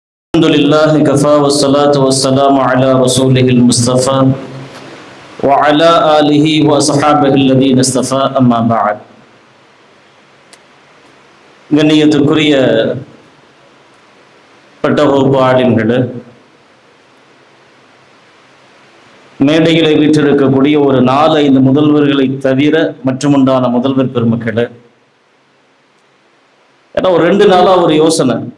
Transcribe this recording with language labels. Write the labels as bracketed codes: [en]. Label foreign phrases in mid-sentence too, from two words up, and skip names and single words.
[ar] الحمد لله كفى والصلاة والسلام على رسوله المصطفى وعلى آله وأصحابه الذين اصطفى أما بعد. [ta] கண்ணியத்துக்குரிய பட்டவகுப்பு ஆலிம்களே, மேடைகளை வீற்றிருக்கக்கூடிய ஒரு 4-5 முதல்வர்களை தவிர மற்றுமுண்டான முதல்வர் பெருமக்களே, ஏன்னா ஒரு 2 நாளா ஒரு யோசனை,